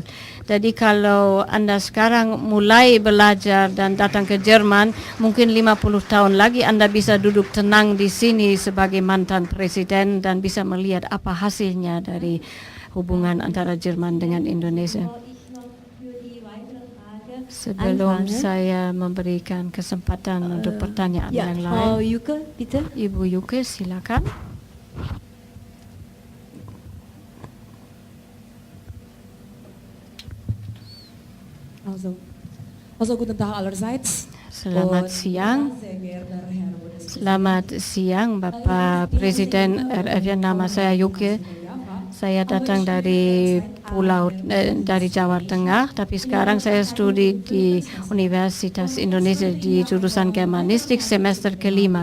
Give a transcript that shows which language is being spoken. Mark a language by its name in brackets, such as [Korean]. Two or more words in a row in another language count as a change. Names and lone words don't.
[Indonesian] Jadi kalau Anda sekarang mulai belajar dan datang ke Jerman, mungkin 50 tahun lagi Anda bisa duduk tenang di sini sebagai mantan presiden dan bisa melihat apa hasilnya dari hubungan antara Jerman dengan Indonesia. Sebelum saya memberikan kesempatan untuk pertanyaan yang lain. [German] Frau Yuke, bitte. [Indonesian] Ibu Yuke, silakan. [German] Also guten Tag allerseits. [Indonesian] Selamat siang. Selamat siang Bapak Presiden RF. Nama saya Yuke. Saya datang dari pulau dari Jawa Tengah, tapi sekarang saya studi di Universitas Indonesia di jurusan Germanistik semester kelima.